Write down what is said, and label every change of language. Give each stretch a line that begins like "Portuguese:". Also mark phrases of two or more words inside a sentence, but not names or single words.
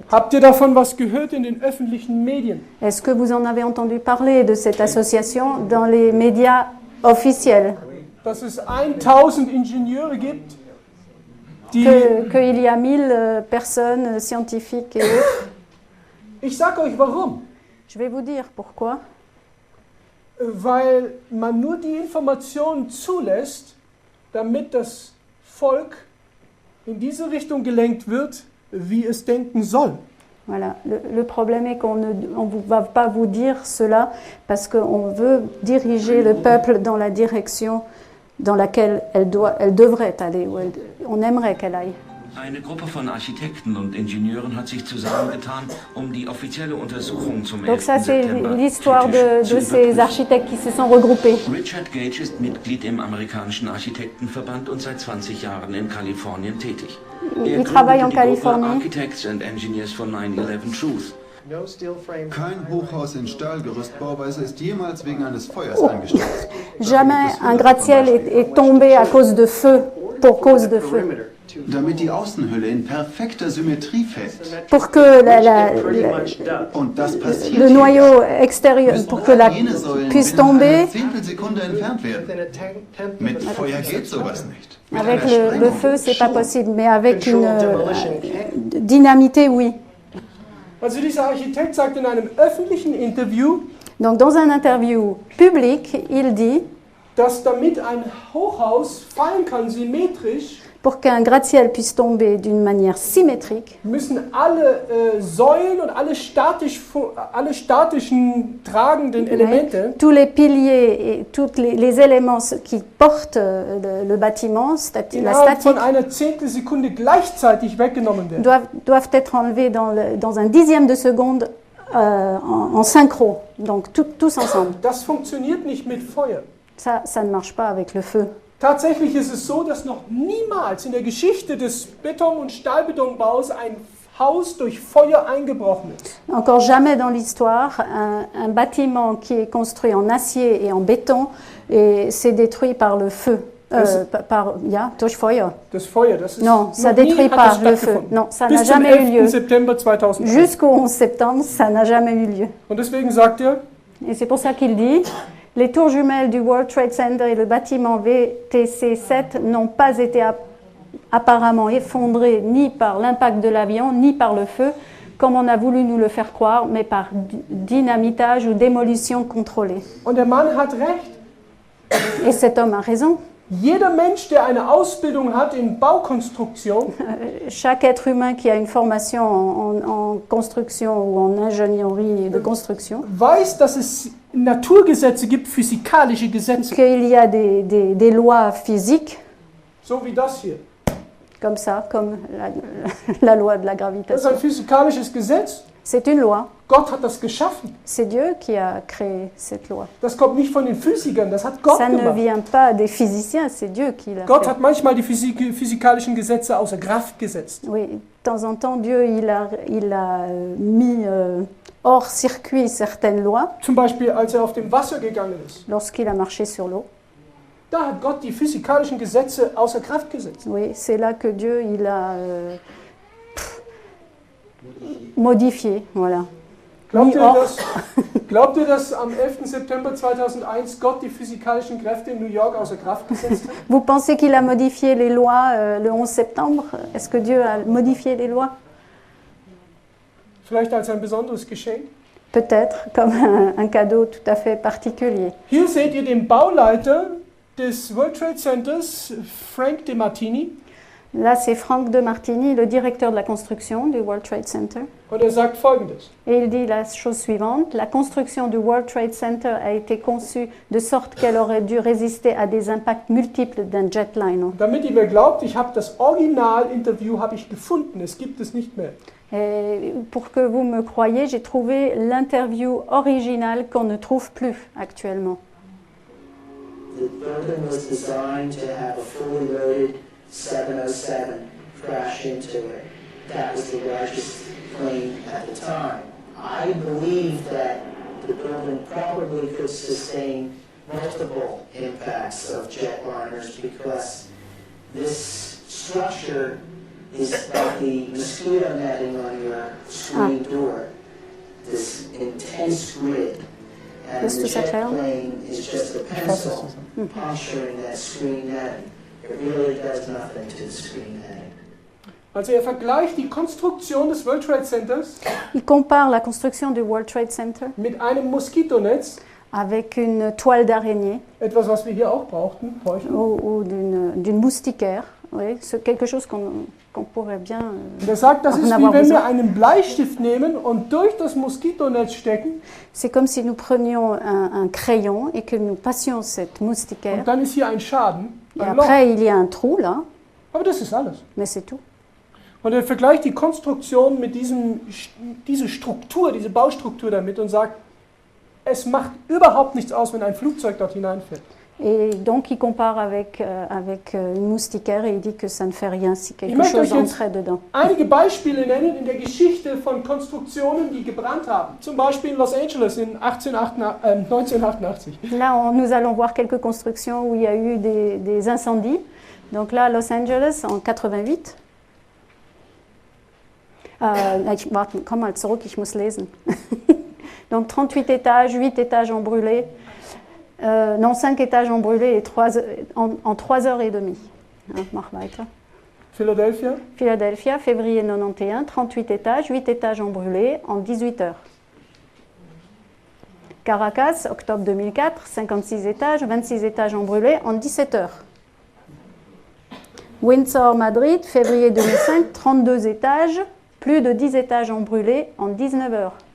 German: Habt ihr davon was gehört in den öffentlichen Medien?
French: Est-ce que vous en avez entendu parler de cette association dans les médias officiels?
German: Dass es 1000 Ingenieure gibt, die...
French: Qu'il y a 1000 personnes scientifiques et autres.
German: Ich sage euch warum.
French: Je vais vous dire pourquoi.
German: Weil man nur die Informationen zulässt, damit das Volk in diese Richtung gelenkt wird, wie es denken soll.
French: Voilà. Le problème est qu'on ne va pas vous dire cela parce qu'on veut diriger le peuple dans la direction dans laquelle elle devrait aller, ou on aimerait qu'elle aille.
German: Eine Gruppe von Architekten und Ingenieuren hat sich zusammengetan, die offizielle Untersuchung zum 11.
French: Donc ça c'est
German: September
French: l'histoire de ces architectes qui se sont regroupés.
German: Richard Gage ist Mitglied im amerikanischen Architektenverband und seit 20 Jahren in Kalifornien tätig.
French: Il travaille en Californie. Architects and Engineers for 9/11 Truth.
German: Kein Hochhaus in Stahlgerüstbauweise ist jemals wegen eines Feuers eingestürzt.
French: Jamais un gratte-ciel est tombé à cause de feu, pour cause de feu.
German: Damit die Außenhülle in perfekter Symmetrie fällt.
French: Pour que
German: Und das passiert
French: le noyau extérieur, pour que la puisse tomber.
German: Zehntelsekunde entfernt werden. Mit Feuer geht sowas nicht.
French: Avec le feu, c'est pas possible, mais avec une dynamité, oui.
German: Also dieser Architekt sagt in einem öffentlichen Interview,
French: donc dans un interview public, il dit,
German: dass damit ein Hochhaus fallen kann, symmetrisch,
French: pour qu'un gratte-ciel puisse tomber d'une manière symétrique,
German: müssen alle Säulen und alle statischen tragenden Elemente,
French: tous les piliers et tous les éléments qui portent le bâtiment, la statique,
German: von einer Zehntelsekunde gleichzeitig weggenommen werden.
French: doivent être enlevés dans un dixième de seconde en synchro, donc tous ensemble.
German: Das funktioniert nicht mit Feuer.
French: Ça ne marche pas avec le feu.
German: Tatsächlich ist es so, dass noch niemals in der Geschichte des Beton- und Stahlbetonbaus ein Haus durch Feuer eingebrochen ist.
French: Encore jamais dans l'histoire, un bâtiment qui est construit en acier et en béton et s'est détruit par le feu.
German: Durch Feuer. Das Feuer, das ist
French: Non, ça
German: noch nie
French: détruit
German: hat
French: pas
German: das
French: le feu.
German: stattgefunden.
French: Non, ça n'a
German: Bis zum
French: jamais eu
German: 11.
French: lieu.
German: September 2001.
French: Jusqu'au 11 septembre, ça n'a jamais eu lieu.
German: Und deswegen sagt er,
French: Et c'est pour ça qu'il dit, les tours jumelles du World Trade Center et le bâtiment VTC-7 n'ont pas été apparemment effondrés ni par l'impact de l'avion, ni par le feu, comme on a voulu nous le faire croire, mais par dynamitage ou démolition contrôlée.
German: und der Mann hat recht.
French: Et cet homme a raison.
German: Jeder Mensch, der eine Ausbildung hat in Baukonstruktion,
French: Chaque être humain qui a une formation en construction ou en ingénierie de construction,
German: weiß, dass es Naturgesetze gibt, physikalische Gesetze,
French: qu'il y a des lois physiques,
German: so wie das hier.
French: comme ça, comme la loi de la
German: Das ist
French: gravitation.
German: ein physikalisches Gesetz.
French: C'est une loi.
German: Gott hat das geschaffen.
French: C'est Dieu qui a créé cette loi.
German: Das kommt nicht von den Physikern, das hat Gott
French: Ça ne
German: gemacht.
French: vient pas des physiciens, c'est Dieu qui l'a
German: Gott
French: fait.
German: hat manchmal die physikalischen Gesetze außer Kraft gesetzt.
French: Oui, de temps en temps, Dieu il a mis hors circuit certaines lois
German: Zum Beispiel, als er auf dem Wasser gegangen ist.
French: lorsqu'il a marché sur l'eau.
German: Da hat Gott die physikalischen Gesetze außer Kraft gesetzt.
French: Oui, c'est là que Dieu il a modifié, voilà.
German: Glaubt
French: Mis
German: ihr,
French: hors.
German: glaubt ihr, dass am 11. September 2001 Gott die physikalischen Kräfte in New York außer Kraft gesetzt hat?
French: Vous pensez qu'il a modifié les lois le 11 septembre? Est-ce que Dieu a modifié les lois?
German: Vielleicht als ein besonderes Geschenk?
French: Peut-être, comme un cadeau tout à fait particulier.
German: Hier seht ihr den Bauleiter des World Trade Centers, Frank De Martini.
French: Là, c'est Franck de Martini, le directeur de la construction du World Trade Center.
German: Und er sagt Folgendes.
French: Et il dit la chose suivante, la construction du World Trade Center a été conçue de sorte qu'elle aurait dû résister à des impacts multiples d'un jetliner.
German: Damit ihr mir glaubt, ich habe das Original-Interview habe ich gefunden, es gibt es nicht mehr.
French: Et pour que vous me croyiez, j'ai trouvé l'interview originale qu'on ne trouve plus actuellement.
English: The building was designed to have a fully loaded 707 crash into it. That was the largest plane at the time. I believe that the building probably could sustain multiple impacts of jetliners because this structure is like the mosquito netting on your screen door. This intense grid. And
French: Est-ce
English: the
French: que ça
English: jet
French: clair?
English: plane is just a pencil puncturing that screen netting. It really does nothing to the screen netting.
German: Also er vergleicht die Konstruktion des World Trade Centers
French: Il compare la construction du World Trade Center
German: mit einem Moskitonetz,
French: avec une toile d'araignée
German: etwas, was wir hier auch brauchten, bräuchten.
French: ou d'une moustiquaire. Oui, c'est quelque chose qu'on pourrait bien
German: Und er sagt, das
French: en
German: ist
French: avoir
German: wie wenn
French: besoin.
German: wir einen Bleistift nehmen und durch das Moskitonetz stecken
French: C'est comme si nous prenions un crayon et que nous passions cette moustiquaire.
German: und dann ist hier ein Schaden,
French: Et
German: ein Loch.
French: après, il y a un trou là,
German: Aber das ist alles.
French: mais c'est tout.
German: Und er vergleicht die Konstruktion mit diese Struktur, diese Baustruktur damit und sagt, es macht überhaupt nichts aus, wenn ein Flugzeug dort hineinfährt.
French: Et donc, il compare avec une moustiquaire et il dit que ça ne fait rien si
German: Ich
French: quelque
German: möchte euch
French: chose
German: jetzt
French: entrait dedans.
German: einige Beispiele nennen in der Geschichte von Konstruktionen, die gebrannt haben. Zum Beispiel in Los Angeles in 1988.
French: Là, nous allons voir quelques constructions où il y a eu des incendies. Donc là, Los Angeles en 88.
German: Warte, komm mal zurück, ich muss lesen.
French: Donc 38 étages, 8 étages ont brûlé. Non, 5 étages ont brûlé et en 3 heures et demie.
German: Mach weiter. Philadelphia.
French: Philadelphia, février 91, 38 étages, 8 étages ont brûlé en 18 heures. Caracas, octobre 2004, 56 étages, 26 étages ont brûlé en 17 heures. Windsor, Madrid, février 2005, 32 étages, plus de 10 étages ont brûlé en 19 heures.